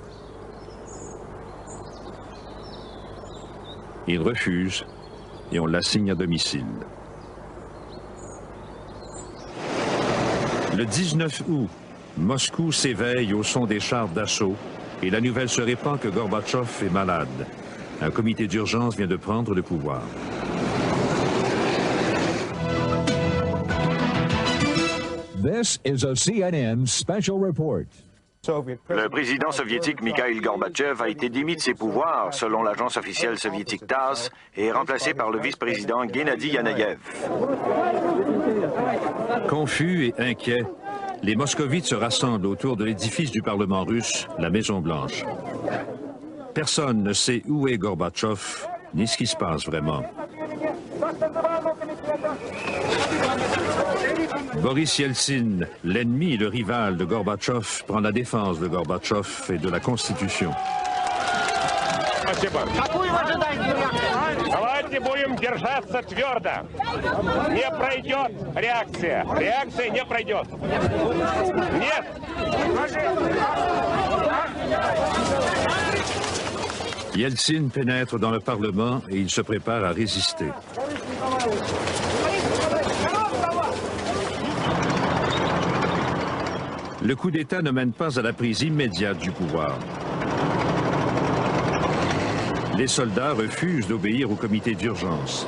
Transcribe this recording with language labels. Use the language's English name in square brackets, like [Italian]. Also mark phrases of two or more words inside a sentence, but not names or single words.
[French] Il refuse et on l'assigne à domicile. Le 19 août, Moscou s'éveille au son des chars d'assaut et la nouvelle se répand que Gorbatchev est malade. Un comité d'urgence vient de prendre le pouvoir. [English] This is a CNN special report. [French] Le président soviétique Mikhail Gorbatchev a été démis de ses pouvoirs, selon l'agence officielle soviétique TASS, et est remplacé par le vice-président Gennady Yanayev. Confus et inquiets, les moscovites se rassemblent autour de l'édifice du Parlement russe, la Maison-Blanche. Personne ne sait où est Gorbatchev, ni ce qui se passe vraiment. Boris Yeltsin, l'ennemi et le rival de Gorbatchev, prend la défense de Gorbatchev et de la Constitution. [Russian] Давайте будем держаться твердо. Не пройдет реакция. Реакция не пройдет. Нет. [French] Yeltsin pénètre dans le Parlement et il se prépare à résister. Le coup d'État ne mène pas à la prise immédiate du pouvoir. Les soldats refusent d'obéir au comité d'urgence.